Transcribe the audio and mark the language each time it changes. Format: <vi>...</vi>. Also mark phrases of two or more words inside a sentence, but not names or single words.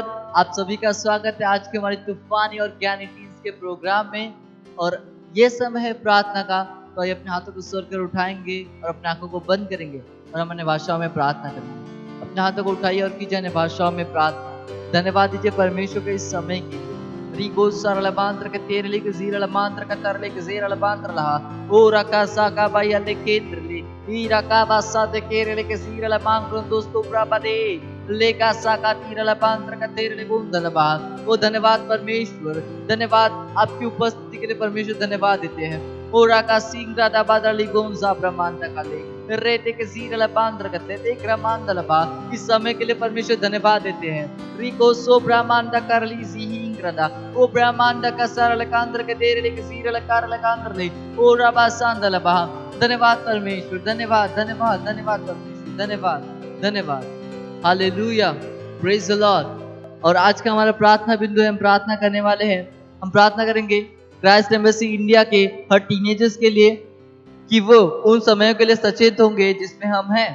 <hi>आप सभी का स्वागत है आज के हमारे तूफानी और ज्ञानी टीम्स के प्रोग्राम में। और ये समय है प्रार्थना का, तो ये अपने हाथों को स्वर कर उठाएंगे और अपने आंखों को बंद करेंगे और हम अन्य भाषाओं में प्रार्थना करेंगे। अपने हाथों को उठाइए और कीजिए अन्य भाषाओं में प्रार्थना। धन्यवाद दीजिए परमेश्वर के इस समय के लिए। रिगो सरलमांत्र के तेरले के जीरलमांत्र का तरले के जीरलमांत्र लहा ओ रका साका बाया ले केंद्र ले ई रका बासा दे केरले के जीरलमांत्र दोस्तों प्रापदे लेका साका तीरलमांत्र का तेरले गुंदलबा। ओ धन्यवाद परमेश्वर, धन्यवाद आपकी उपस्थिति के लिए परमेश्वर, धन्यवाद देते हैं। ओ रका सिंह राधा बादली गोंजा ब्रह्मांड का ले रेते के सीरल पांद्र करते देख रमांदल बा। इस समय के लिए परमेश्वर धन्यवाद देते हैं। रिको सो ब्रह्मांड करली सिंग्रदा ओ ब्रह्मांड का सरल कांद्र के देरले के सीरल कारल कांद्र ले ओ रबा सांदल बा। धन्यवाद परमेश्वर, धन्यवाद धन्यवाद धन्यवाद परमेश्वर, धन्यवाद धन्यवाद। हालेलुया,</hi> <en>praise the Lord.</en> <hi>और आज का हमारा प्रार्थना बिंदु है, हम प्रार्थना करने वाले हैं। हम प्रार्थना करेंगे क्राइस्ट एम्बेसी इंडिया के हर टीनेजर्स के लिए कि वो उन समयों के लिए सचेत होंगे जिसमें हम हैं।</hi>